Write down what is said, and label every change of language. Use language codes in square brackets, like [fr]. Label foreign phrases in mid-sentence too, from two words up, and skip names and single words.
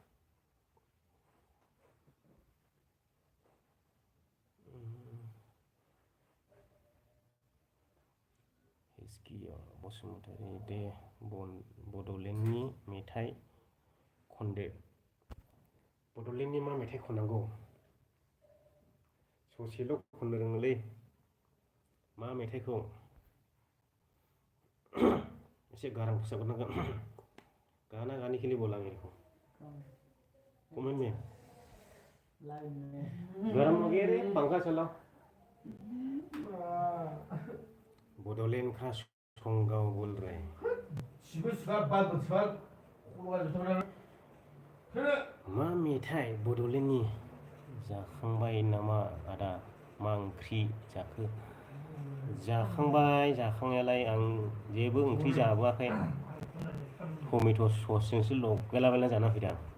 [brx] हिसकिया बसुमतारी दे बड'लेण्डनि मेथाइ खनदो बड'लेण्डनि मा मेथाइ खननांगौ ससेल' खननो रोङोलै मा मेथाइखौ एसे गारां फोसाबनांगोन [hi] गाना गाने के लिए बोला मेरे को कमेंट में लाइन में गरम हो गया रे पंखा चलाओ बडोलैंड का संगाव बोल रहे हैं [brx] मा मेथाइ बड'लेण्डनि जाखांबाय नामा आदा मा ओंख्रि जाखो जाखांबाय जाखांनायालाय आं जेबो ओंख्रि जाबोआखै टमेट' ससजोंसो लगायलाबायना जाना फैदों